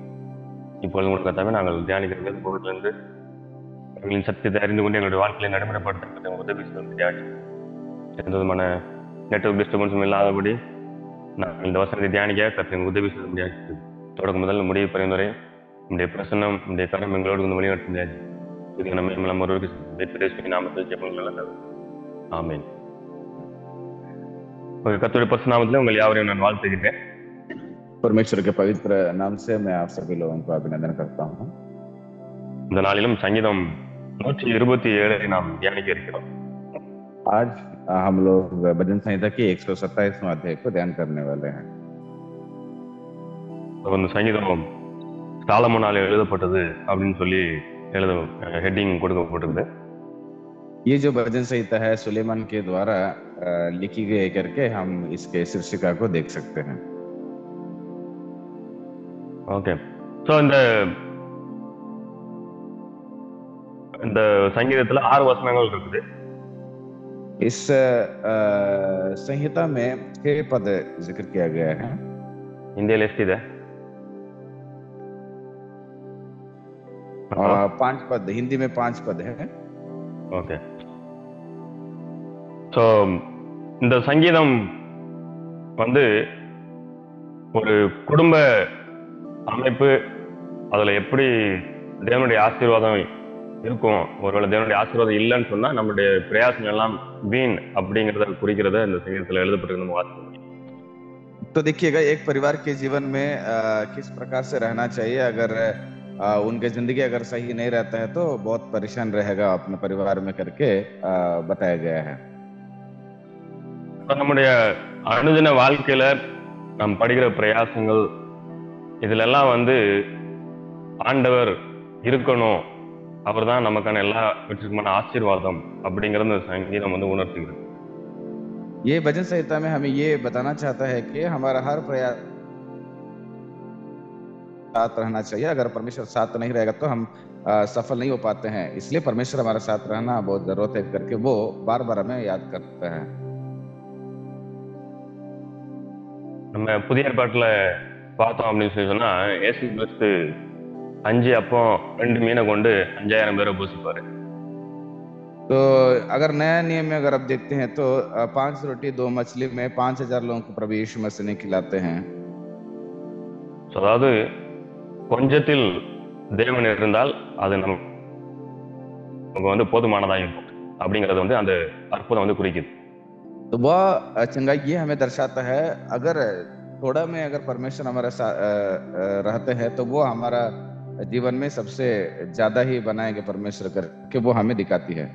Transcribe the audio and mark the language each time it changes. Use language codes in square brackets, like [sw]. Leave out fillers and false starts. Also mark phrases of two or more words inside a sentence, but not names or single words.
[ta] இப்பொழுது உங்களுக்கு கர்த்தாவே, நாங்கள் தியானிக்கிறது பொருளிலிருந்து எங்களின் சக்தியை அறிந்து கொண்டு எங்களுடைய வாழ்க்கையை நடைமுறைப்படுத்த உதவி செய்து தியானி எந்த விதமான [en] network disturbance [ta] இல்லாதபடி நாங்கள் இந்த வசனத்தை தியானிக்க கர்த்தர் உதவி செய்ய முடியாது. தொடக்க முதல் முடிவு பரிந்துரை நம்முடைய பிரசன்னம் நம்முடைய கரம் எங்களோடு வந்து வழிநடத்த முடியாது. இது நம்ம ஒருவருக்கு நாமத்தில் ஜெபங்கள். ஆமீன். கர்த்தருடைய பரிசுநாமத்தில் உங்கள் யாவரையும் நான் வாழ்த்துகிறேன். [hi] परमेश्वर के पवित्र नाम से मैं आप सभी लोगों को अभिनंदन करता हूँ। [ta] இந்த நாளிலும் சங்கீதம் 127 நாம் தியானிக்க இருக்கிறோம். [hi] आज हम लोग भजन संहिता की 127वां अध्याय को ध्यान करने वाले हैं। [ta] இந்த சங்கீதம் சாலமோனால் எழுதப்பட்டது அப்படின்னு சொல்லி ஹெட்டிங் கொடுக்கப்பட்டிருக்கு. [hi] ये जो भजन संहिता है सुलेमान के द्वारा लिखी गई करके हम इसके शीर्षिका को देख सकते हैं। [en] okay, so [ta] இந்த சங்கீதத்துல 6 வசனங்கள் இருக்குது. [hi] इस संहिता में 6 पद जिक्र किया गया है। [kn] ಹಿಂದಿಯಲ್ಲಿ ಎಷ್ಟಿದೆ? [hi] 5 पद, हिंदी में 5 पद है। [en] okay, so [ta] இந்த சங்கீதம் வந்து ஒரு குடும்ப அமைப்பு, அதுல எப்படி தேவனுடைய ஆசீர்வாதம் இருக்கும், ஒருவேளை தேவனுடைய ஆசீர்வாதம் இல்லைன்னு சொன்னா நம்மளுடைய பிரயாசம் எல்லாம் வீண் அப்படிங்கிறத குறிக்கிறத இந்த சங்கீதத்துல எழுதப்பட்டிருக்கு. நம்ம வாசிக்க முடியும். [hi] तो देखिएगा, एक परिवार के जीवन में किस प्रकार से रहना चाहिए। अगर उनके जिंदगी अगर सही नहीं रहता है तो बहुत परेशान रहेगा अपने परिवार में करके बताया गया है। [ta] நம்முடைய அனுதின வாழ்க்கையில நாம் படுகிற பிரயாசங்கள் இதுல எல்லாம் வந்து ஆண்டவர் இருக்கணும், அவர் தான் நமக்கான எல்லா வெற்றிக்குமான ஆசீர்வாதம் அப்படிங்கறது இந்த சங்கீதம் வந்து உணர்த்துகிறது. [hi] ये भजन संहिता में हमें ये बताना चाहता है कि हमारा हर प्रयास साथ रहना चाहिए। अगर परमेश्वर साथ नहीं रहेगा तो हम सफल नहीं हो पाते हैं। इसलिए परमेश्वर हमारा साथ रहना बहुत जरूरत है करके वो बार बार हमें याद करते हैं। [ta] நம்ம புதிய ஏற்பாட்டுல பார்த்தோம் அப்படின்னு சொல்லி சொன்னா, இயேசு கிறிஸ்து 5 அப்பம் 2 மீனை கொண்டு 5000 பேரை போஷிப்பாரு. [hi] तो अगर नया नियम में अगर आप देखते हैं तो 5 रोटी 2 मछली में 5000 लोगों को प्रभु यीशु मसीह ने खिलाते हैं। [ta] அதாவது கொஞ்சத்தில் தேவன் இருந்தால் அது நமக்கு வந்து போதுமானதாக இருக்கும் அப்படிங்கறது வந்து அந்த அற்புதம் வந்து குறிக்குது. [hi] तो वह चंगाई ये हमें दर्शाता है, अगर थोड़ा में अगर परमेश्वर हमारे साथ रहते हैं तो वो हमारा जीवन में सबसे ज्यादा ही बनाएंगे परमेश्वर करके वो हमें दिखाती है।